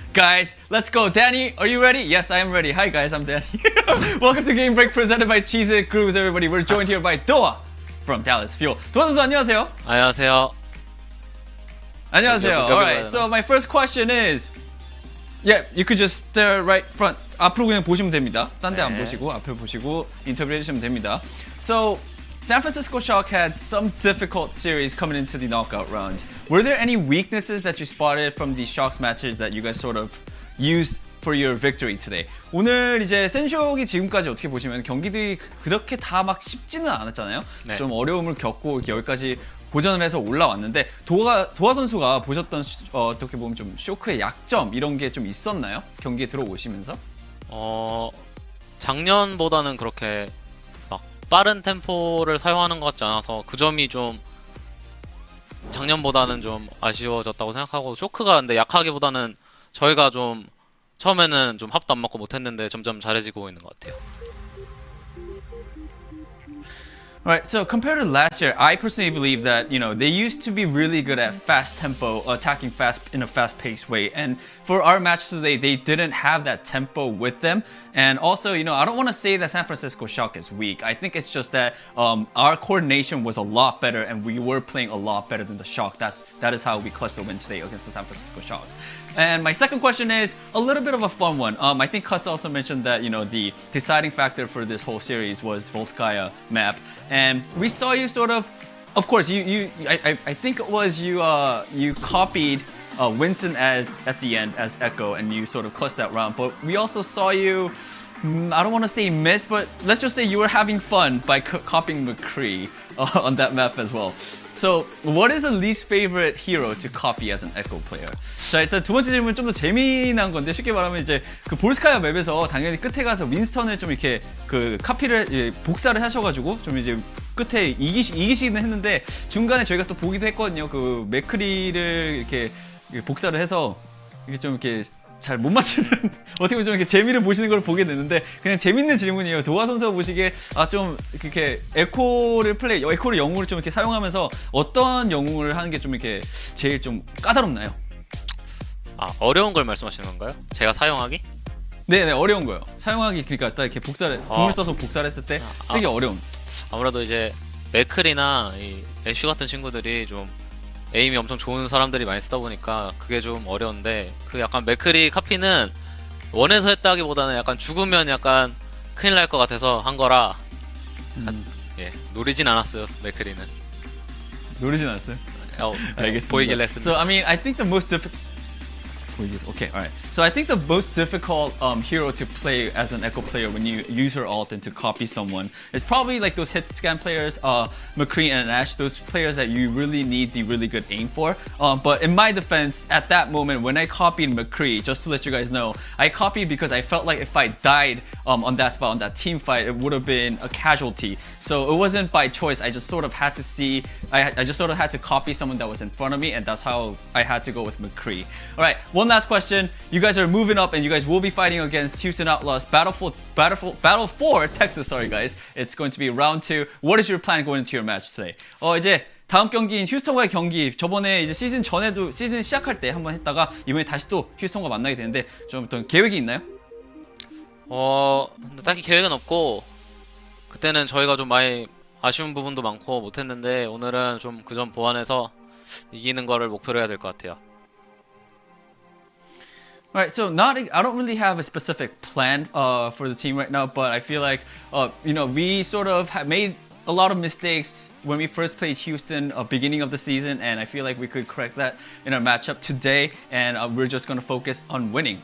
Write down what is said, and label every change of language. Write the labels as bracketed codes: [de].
[en] Guys, let's go. Danny, are you ready? Yes, I am ready. Hi, guys, I'm Danny. Welcome to Game Break presented by Cheese It Grooves, everybody. We're joined here by Doha from Dallas Fuel. [ko] 도하 선수 안녕하세요. 안녕하세요. 안녕하세요. 여기 [en] All right, [ko] 봐요. [en] so my first question is, yeah, you could just stare right front. [ko] 앞으로 그냥 보시면 됩니다. 딴 데 안 네. 보시고 앞을 보시고 인터뷰 해주시면 됩니다. [en] So, San Francisco Shock had some difficult series coming into the knockout rounds. Were there any weaknesses that you spotted from the Shock's matches that you guys sort of used for your victory today? [ko] 오늘 이제 센쇼기 지금까지 어떻게 보시면 경기들이 그렇게 다 막 쉽지는 않았잖아요. 네. 좀 어려움을 겪고 여기까지 고전을 해서 올라왔는데 도하 선수가 보셨던 어떻게 보면 좀 쇼크의 약점 이런 게 좀 있었나요? 경기에 들어오시면서? 작년보다는 그렇게 막 빠른 템포를 사용하는 것 같지 않아서 그 점이 좀 작년보다는 좀 아쉬워졌다고 생각하고 쇼크가 근데 약하기보다는 저희가 좀 처음에는 좀 합도 안 맞고 못했는데 점점 잘해지고 있는 것 같아요. [en] Right, so compared to last year, I personally believe that, you know, they used to be really good at fast tempo, attacking fast in a fast-paced way. And for our match today, they didn't have that tempo with them. And also, you know, I don't want to say that San Francisco Shock is weak. I think it's just that our coordination was a lot better and we were playing a lot better than the Shock. That is how we clutched the win today against the San Francisco Shock. And my second question is a little bit of a fun one. I think Custa also mentioned that, you know, the deciding factor for this whole series was Volskaya map. And we saw you sort of course, I think it was you copied Winston at the end as Echo and you sort of clutched that round. But we also saw you, I don't want to say miss, but let's just say you were having fun by copying McCree on that map as well. So, what is the least favorite hero to copy as an Echo player? [ko] 자, 일단 두 번째 질문 좀 더 재미난 건데 쉽게 말하면 이제 그 볼스카야 맵에서 당연히 끝에 가서 윈스턴을 좀 이렇게 그 카피를 복사를 하셔가지고 좀 이제 끝에 이기시기는 했는데 중간에 저희가 또 보기도 했거든요. 그 맥크리를 이렇게 복사를 해서 이게 좀 이렇게 잘 못 맞추는 어떻게 보면 좀 이렇게 재미를 보시는 걸 보게 되는데 그냥 재밌는 질문이에요. 도하 선수가 보시기에 좀 이렇게 에코를 영웅을 좀 이렇게 사용하면서 어떤 영웅을 하는 게 좀 이렇게 제일 좀 까다롭나요? 어려운 걸 말씀하시는 건가요? 제가 사용하기? 네네 어려운 거요. 사용하기 그러니까 딱 이렇게 복사를 궁을 써서 복사를 했을 때 쓰기 어려운. 아무래도 이제 맥클이나 이 애쉬 같은 친구들이 좀 에임이 엄청 좋은 사람들이 많이 쓰다 보니까 그게 좀 어려운데 그 약간 맥크리 카피는 원해서 했다기보다는 약간 죽으면 약간 큰일 날 것 같아서 한 거라 노리진 않았어요 맥크리는. 노리진 않았어요? 알겠습니다. 보이길래 했습니다. [en] So I mean I think the most difficult. Okay, all right. So I think the most difficult hero to play as an Echo player when you use her ult and to copy someone is probably like those hit scan players, McCree and Ash, those players that you really need the really good aim for. But in my defense, at that moment when I copied McCree, just to let you guys know, I copied because I felt like if I died on that spot, on that team fight, it would have been a casualty. So it wasn't by choice. I just sort of had to see, I just sort of had to copy someone that was in front of me, and that's how I had to go with McCree. All right, one last question. You guys are moving up and you guys will be fighting against Houston Outlaws, Battle for Texas, sorry guys. It's going to be round 2. What is your plan going into your match today? [ko] 이제 다음 경기인 휴스턴과의 경기, 저번에 이제 시즌 전에도 시즌 시작할 때 한번 했다가 이번에 다시 또 휴스턴과 만나게 되는데 좀 어떤 계획이 있나요? 딱히 계획은 없고 그때는 저희가 좀 많이 아쉬운 부분도 많고 못했는데 오늘은 좀 그 점 보완해서 이기는 거를 목표로 해야 될 것 같아요. [en] Alright, so I don't really have a specific plan for the team right now, but I feel like you know, we sort of have made a lot of mistakes when we first played Houston beginning of the season, and I feel like we could correct that in our matchup today, and we're just going to focus on winning.